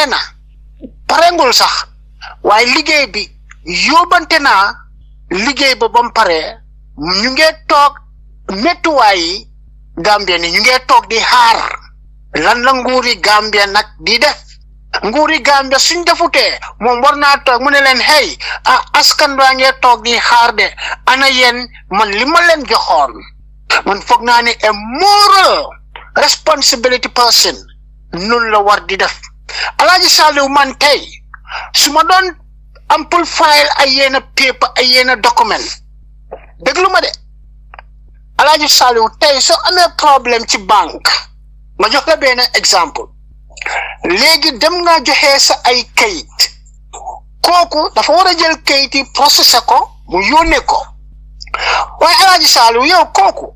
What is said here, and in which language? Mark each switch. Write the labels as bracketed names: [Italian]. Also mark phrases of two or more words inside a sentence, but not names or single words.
[Wolof] parengul sax waaye liggéey bi yóbbante naa liggéey ba bam pare ñu ngee toog méttuwaay yi Gambia ni ñu ngee toog di xaar lan la nguuri Gambia nag di def nguuri Gambia suñ defutee moom war naa toog mu ne leen hey askan baa ngee toog di xaar de ana yéen man li ma leen joxoon man foog naa ne [English] a moral responsibility person [Wolof] nun la war di def Alaaji Saliou man tey su ma doon [English] ample file [Wolof] ay yenn paper ay yenn document déglu ma de Alaaji Saliou tey soo amee problème ci banque ma jox la benn exemple léegi dem nga joxe sa ay kayit kooku dafa war a jël kayit yi processé ko mu yónnee ko waaye Alaaji Saliou yow kooku